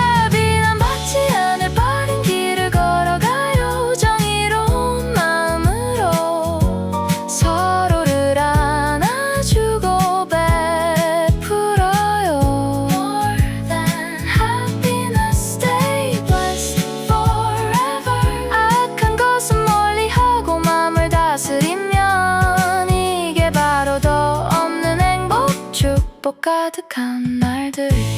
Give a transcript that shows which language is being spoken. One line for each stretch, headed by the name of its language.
Korean: 비난받지 않을 바른 길을 걸어가요. 정의로운 마음으로 서로를 안아주고 베풀어요.
English: More than happiness, stay blessed forever.
Korean: 악한 것은 멀리하고 마음을 다스리면 이게 바로 더 없는 행복. 축복 가득한 날들.